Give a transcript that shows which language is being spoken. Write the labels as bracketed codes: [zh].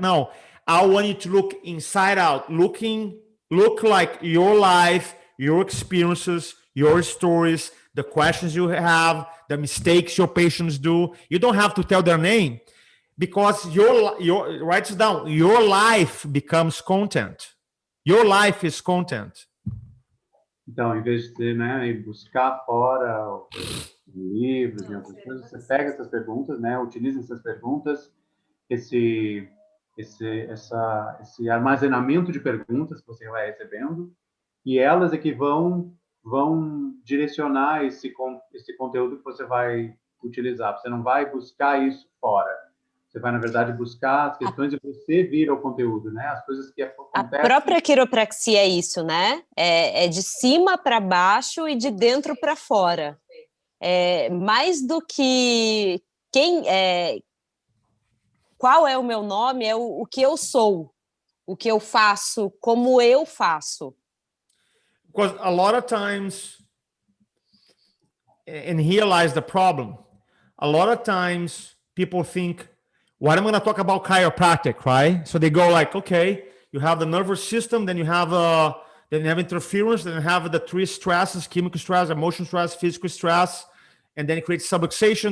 [en] No, I want you to look inside out, look like your life, your experiences, your stories, the questions you have, the mistakes your patients do. You don't have to tell their name, because write it down. Your life becomes content. Your life is content. [pt] Então, em vez de, né, buscar fora livros, e outras coisas, você pega essas perguntas, né, utiliza essas perguntas, esse esse armazenamento de perguntas que você vai recebendo, e elas é que vão direcionar esse conteúdo que você vai utilizar. Você não vai buscar isso fora. Você vai, na verdade, buscar as questões e você vira o conteúdo, né? As coisas que acontecem. A própria quiropraxia é isso, né? É de cima para baixo e de dentro para fora. Mais do que qual é o meu nome, é o que eu sou, o que eu faço, como eu faço. [en] Because a lot of times, and here lies the problem, a lot of times people think, what I'm going to talk about chiropractic, right? So they go like, okay, you have the nervous system, then you have interference, then you have the three stresses: chemical stress, emotional stress, physical stress, and then it creates subluxation.